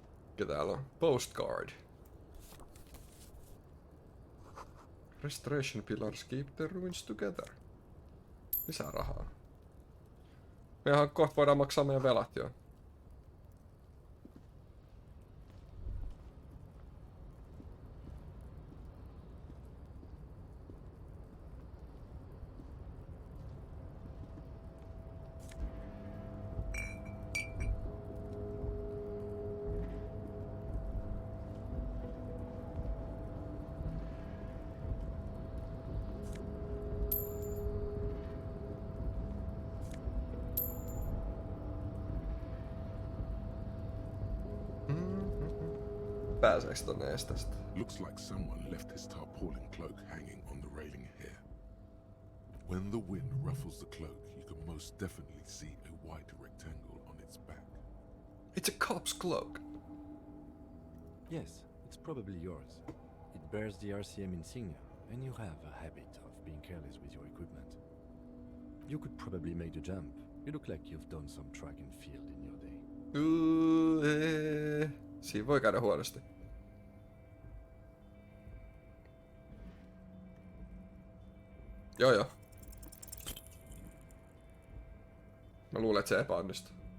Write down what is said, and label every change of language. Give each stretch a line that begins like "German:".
Finnish: Mikä täällä on? Postcard.
English: Restoration pillars keep the ruins together.
Finnish: Lisää rahaa. Mehän kohta voidaan maksaa meidän velat jo. Pääseekö tonne estestä?
English: Looks like someone left his tarpaulin cloak hanging on the railing here. When the wind ruffles the cloak, you can most definitely see a white rectangle on its back. It's a cop's cloak. Yes, it's probably yours. It bears the RCM insignia, and you have a habit of being careless with your equipment. You could probably make the jump. You look like you've done some track and field in your day.
Finnish: Siinä voi käydä huonosti. Joo. Mä luulen, että se epäonnistuu.